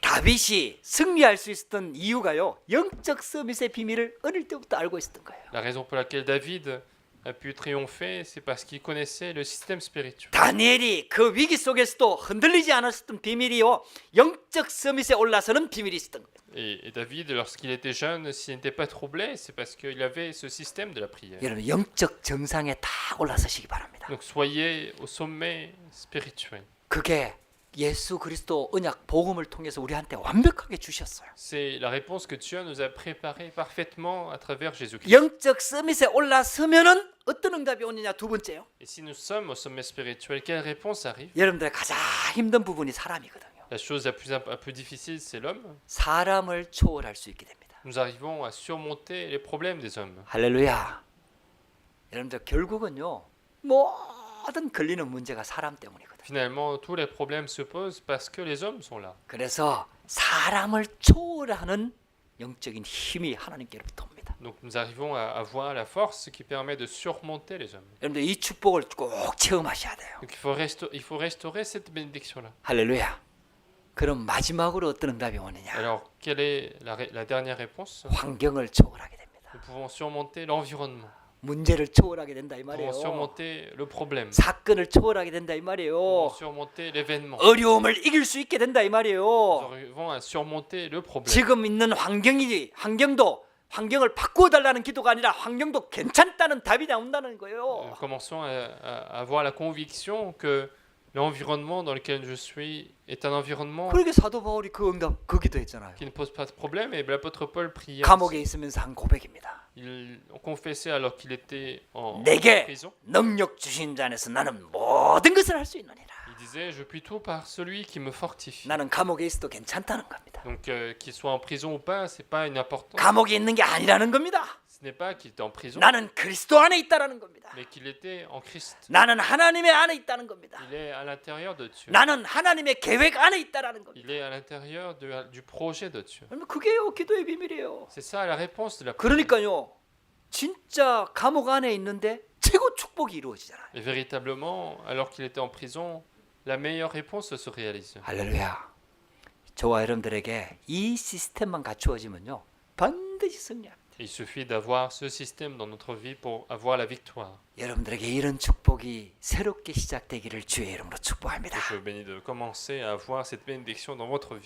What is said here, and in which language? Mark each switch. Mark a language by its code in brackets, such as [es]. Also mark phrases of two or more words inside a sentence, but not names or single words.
[ko] 다윗이 승리할 수 있었던 이유가요. 영적 서밋의 비밀을 어릴 때부터 알고 있었던 거예요. [fr] La raison pour laquelle David a pu triompher, c'est parce qu'il connaissait le système spirituel. [ko] 다니엘이 그 위기 속에서도 흔들리지 않았었던 비밀이요. 영적 서밋에 올라서는 비밀이 있었던 거예요. [fr] Et David, lorsqu'il était jeune, s'il n'était pas troublé, c'est parce qu'il avait ce système de la prière. [ko] 여러분 영적 정상에 딱 올라서시기 바랍니다. [fr] Donc soyez au sommet spirituel. [ko] 그게 예수 그리스도 언약 복음을 통해서 우리한테 완벽하게 주셨어요. [fr] C'est la réponse que Dieu nous a préparée parfaitement à travers Jésus-Christ. [ko] 영적 서밋에 올라서면은 어떤 응답이 오느냐 두 번째요. [fr] Et si nous sommes au sommet spirituel, quelle réponse arrive? [ko] 여러분들 가장 힘든 부분이 사람이거든요. [fr] La chose la plus difficile, c'est l'homme. [ko] 사람을 초월할 수 있게 됩니다. [fr] Nous arrivons à surmonter les problèmes des hommes. [ko] 할렐루야. 여러분들 결국은요. 모든 걸리는 문제가 사람 때문이거든요. [fr] Finalement, tous les problèmes se posent parce que les hommes sont là. [ko] 그래서 사람을 초월하는 영적인 힘이 하나님께로부터 옵니다. [fr] Donc nous arrivons à avoir la force qui permet de surmonter les hommes. [ko] 여러분들 이 축복을 꼭 체험하셔야 돼요. [fr] Donc il faut restaurer cette bénédiction-là. [ko] 할렐루야. 그럼 마지막으로 어떤 응답이 오느냐? [fr] Alors, quelle est la dernière réponse? [ko] 환경을 초월하게 됩니다. [fr] Nous pouvons surmonter l'environnement. [ko] 문제를 초월하게 된다 이 [fr] Nous [ko] 말이에요. [fr] pouvons surmonter le problème. [ko] 사건을 초월하게 된다 이 [fr] Nous [ko] 말이에요. [fr] pouvons surmonter l'événement. [ko] 어려움을 이길 수 있게 된다 이 말이에요. [fr] Nous arrivons à surmonter le problème. [ko] 지금 있는 환경을 바꾸어 달라는 기도가 아니라 환경도 괜찮다는 답이 나온다는 거예요. [fr] Commençons à avoir la conviction que l'environnement dans lequel je suis est un environnement [ko] 그러게 사도 바울이 그 응답 그 기도했잖아요. [fr] qui ne pose pas de problème. Et l'apôtre Paul priait. [ko] 감옥에 있으면서 한 고백입니다. [fr] Il confessait alors qu'il était en [ko] 내게 [fr] prison. [ko] 능력 주신 자 안에서 나는 모든 것을 할 수 있느니라. [fr] Il disait, je puis tout par celui qui me fortifie. [ko] 나는 감옥에 있어도 괜찮다는 겁니다. [fr] Donc qu'il soit en prison ou pas, c'est pas une importance. [ko] 감옥에 있는 게 아니라는 겁니다. [fr] Ce n'est pas qu'il était en prison, [ko] 나는 그리스도 안에 있다라는 겁니다. [fr] mais qu'il était en Christ. [ko] 나는 하나님의 안에 있다는 겁니다. [fr] Il est à l'intérieur de Dieu. [ko] 나는 하나님의 계획 안에 있다라는 겁니다. [fr] Il est à l'intérieur du projet de Dieu. [ko] 그게요 기도의 비밀이에요. [fr] C'est ça la réponse de la prière. [ko] 그러니까요 진짜 감옥 안에 있는데 최고 축복이 이루어지잖아요. [fr] Et véritablement, alors qu'il était en prison, la meilleure réponse se réalise. [ko] 할렐루야. 저와 여러분들에게 이 시스템만 갖추어지면요 반드시 승리합니다. [fr] Il suffit d'avoir ce système dans notre vie pour avoir la victoire. [ko] 여러분들에게 이런 축복이 새롭게 시작되기를 주의 이름으로 축복합니다. [fr] Que je bénis de commencer à avoir cette bénédiction dans votre vie.